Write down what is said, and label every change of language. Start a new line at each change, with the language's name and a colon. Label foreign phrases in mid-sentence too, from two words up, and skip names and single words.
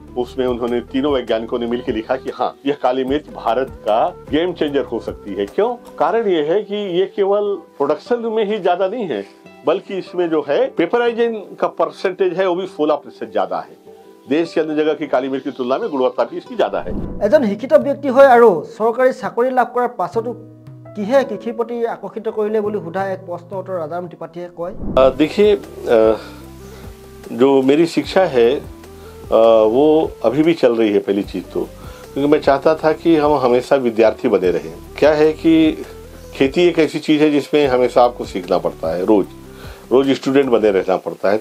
Hindi: उसमें उन्होंने तीनों वैज्ञानिकों ने मिलकर लिखा कि हाँ, यह काली मिर्च भारत का
English: game changer
Hindi: हो सकती है। क्यों? कारण ये है कि ये केवल प्रोडक्शन में ही ज्यादा नहीं है, बल्कि इसमें जो है पेपराइजिंग का परसेंटेज है वो भी 16% ज्यादा है। देश के अन्य जगह की काली मिर्च की तुलना में गुणवत्ता भी इसकी ज्यादा है।
Assamese: এজন শিক্ষিত ব্যক্তি হয় আৰু চৰকাৰী চাকৰি লাভ কৰাৰ পাছতো কিহে কৃষিৰ প্ৰতি আকৰ্ষিত কৰিলে বুলি সোধা এক প্ৰশ্ন উত্তৰ ৰাজাৰাম ত্ৰিপাঠীয়ে কয়।
Hindi: देखिए, जो मेरी शिक्षा है वो अभी भी चल रही है। पहली चीज तो क्योंकि मैं चाहता था कि हम हमेशा विद्यार्थी बने रहें। क्या है कि खेती एक ऐसी चीज है जिसमें हमेशा आपको सीखना पड़ता है, रोज स्टूडेंट बने रहना पड़ता है।